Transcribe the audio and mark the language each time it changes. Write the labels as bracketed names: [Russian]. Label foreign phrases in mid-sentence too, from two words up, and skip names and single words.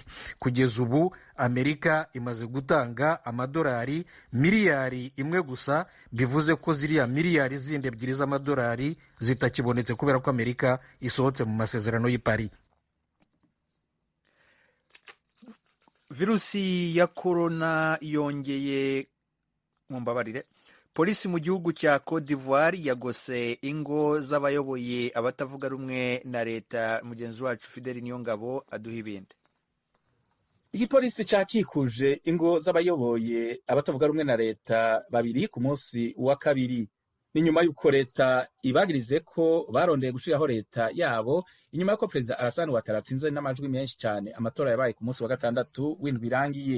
[Kinyarwanda] Kugeza ubu Amerika imaze gutanga amadolari miliyari 1 gusa, bivuze ko ziriya miliyari zindi 2 z'amadolari zitakibonetse kubera ko Amerika isohotse mu masezerano y'i Paris. Virusi ya corona yongeye mumbabarire. Polisi mu gihugu cya Cote d'Ivoire yagose ingo z'abayoboye abatavuga rumwe na leta. Mugenzi wacu Fideli Niyongabo aduha ibindi. [Rundi] Igipolisi cakikuje ingo z'abayoboye abatavuga rumwe na leta babiri ku munsi wa kabiri. Ni nyuma y'uko leta ibagirije ko barondeye gushiraho leta yabo inyuma y'uko Perezida Alassane Ouattara atsinze n'amajwi menshi cyane amatora yabaye ku munsi wa gatandatu w'indwi irangiye.